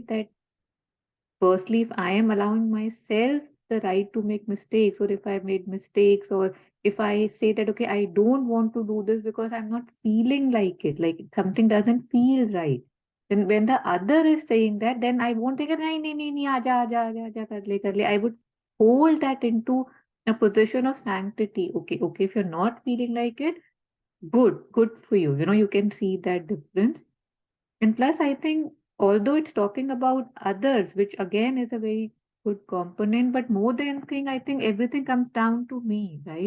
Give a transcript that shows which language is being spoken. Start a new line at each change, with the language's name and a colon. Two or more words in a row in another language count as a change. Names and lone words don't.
English: That firstly, if I am allowing myself the right to make mistakes, or if I made mistakes, or if I say that, okay, I don't want to do this because I'm not feeling like it, like something doesn't feel right. Then when the other is saying that, then I won't think,
Hindi: नहीं, नहीं, नहीं, नहीं, आजा, कर ले.
English: I would hold that into a position of sanctity. Okay, if you're not feeling like it, good for you. You can see that difference. And plus, I think, although it's talking about others, which again is a very good component, but more than anything, I think everything comes down to me, right?